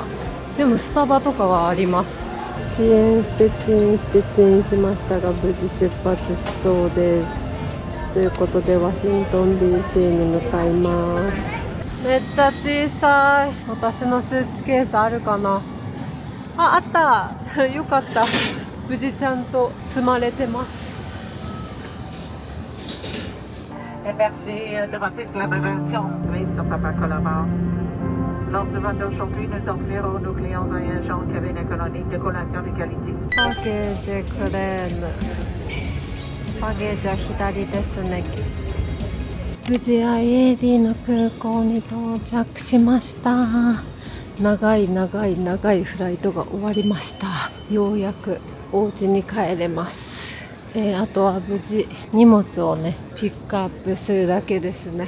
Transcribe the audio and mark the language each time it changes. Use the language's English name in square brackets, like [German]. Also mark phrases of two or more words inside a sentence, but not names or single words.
[Japanese] でもスタバとかはあります。遅延してチンしましたが無事出発しそうです。ということでワシントン DC に向かいます。めっちゃ小さい。私のスーツケースあるかな。あったよかった。無事ちゃんと積まれてます。 [French] Merci de votre collaboration sur Papa Collabore. Lors du vol d'aujourd'hui, nous offrirons aux clients voyageants en cabine économique de collation de qualité. [Japanese] バゲージクレーン。バゲージは左ですね。無事 IAD の空港に到着しました。長いフライトが終わりました。ようやくお家に帰れます。あとは無事荷物をねピックアップするだけですね。